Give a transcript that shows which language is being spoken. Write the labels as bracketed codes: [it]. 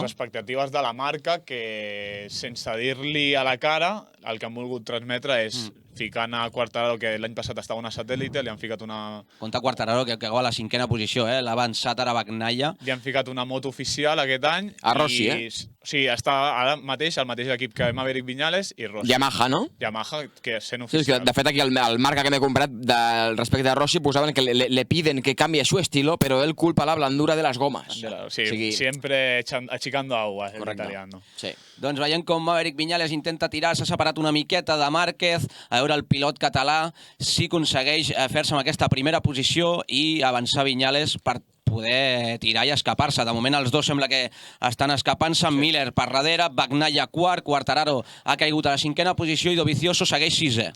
[ca] Les expectatives de la marca, que sense dir-li a la cara, el que han volgut transmetre és ficant a Quartararo, que l'any passat estava una satèl·lite, li han ficat una... Compte Quartararo, que acaba a la 5a posició, l'ha avançat ara Bagnaia. Li han ficat una moto oficial aquest any. A Rossi, Sí, està ara mateix al mateix equip que Maverick Viñales i Rossi. Yamaha, no? Yamaha, que sent Sí, és que oficial. de fet aquí el marca que m'he comprat respecte a Rossi posaven que [es] le piden que cambie su estilo, pero él culpa la blandura de las gomas. Sí, siempre achicando agua, el italiano. [ca] Sí. Doncs veiem com Maverick Viñales intenta tirar, s'ha separat una miqueta de Márquez, a veure el pilot català si aconsegueix fer-se amb aquesta primera posició i avançar Viñales per poder tirar i escapar-se. De moment els dos sembla que estan escapant-se. Sí. Miller per darrere, Bagnaia quart, Quartararo ha caigut a la 5a posició i Dovizioso segueix 6è.